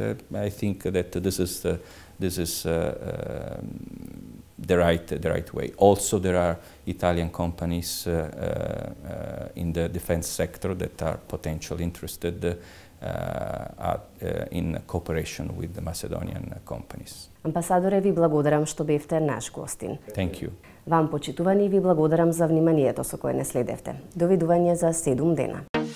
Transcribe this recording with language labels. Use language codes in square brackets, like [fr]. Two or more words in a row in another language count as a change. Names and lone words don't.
[en] I think that this is the right way. Also, there are Italian companies in the defense sector that are potentially interested in cooperation with the Macedonian companies. [mk] Амбасадоре, ви благодарам што бевте наш гостин. [en] Thank you. [mk] Вам, почитувани, ви благодарам за вниманието со кое не следевте. Довидување за 7 дена.